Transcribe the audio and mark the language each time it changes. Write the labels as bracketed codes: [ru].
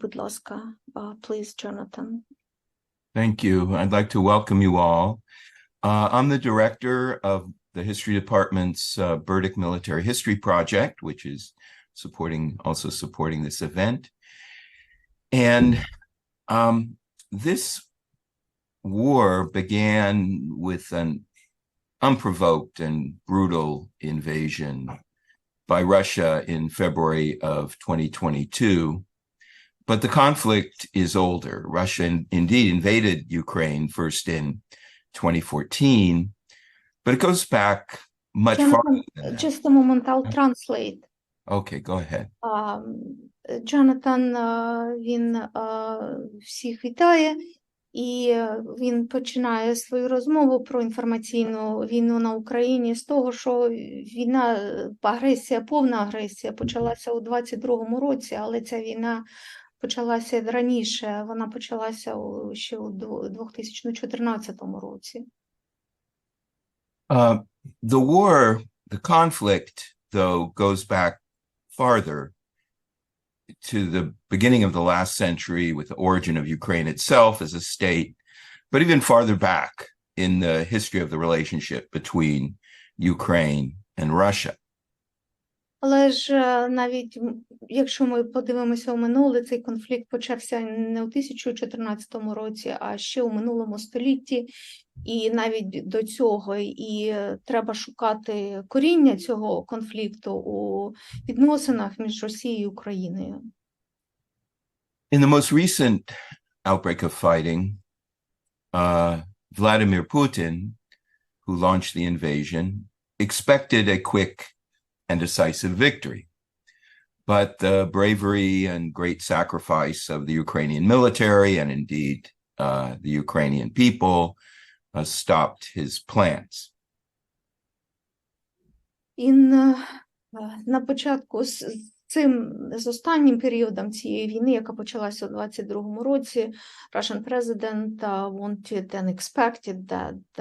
[uk] Будь ласка, [en] please, [uk] Jonathan. [en] Thank you. I'd like to welcome you all. I'm the director of the History Department's Burdick Military History Project, which is also supporting this event. And this war began with an unprovoked and brutal invasion by Russia in February of 2022. But the conflict is older. Russia indeed invaded Ukraine first in 2014, but it goes back much Jonathan, farther than that. just a moment, I'll translate. Okay, go ahead. [uk] Джонатан, він всіх вітає, і він починає свою розмову про інформаційну війну на Україні з того, що війна, агресія, повна агресія почалася у 22-му році, але ця війна почалася раніше, вона почалася ще у 2014 році. [en] The war, the conflict, though, goes back farther to the beginning of the last century with the origin of Ukraine itself as a state, but even farther back in the history of the relationship between Ukraine and Russia. [uk] Але ж навіть якщо ми подивимося у минуле, цей конфлікт почався не у 2014 році, а ще у минулому столітті, і навіть до цього, і треба шукати коріння цього конфлікту у відносинах між Росією і Україною. [en] In the most recent outbreak of fighting, Vladimir Putin, who launched the invasion, expected a quick and decisive victory. But the bravery and great sacrifice of the Ukrainian military and indeed the Ukrainian people stopped his plans. [uk] І на початку з останнім періодом цієї війни, яка почалася у 22-му році, [en] Russian president wanted and expected that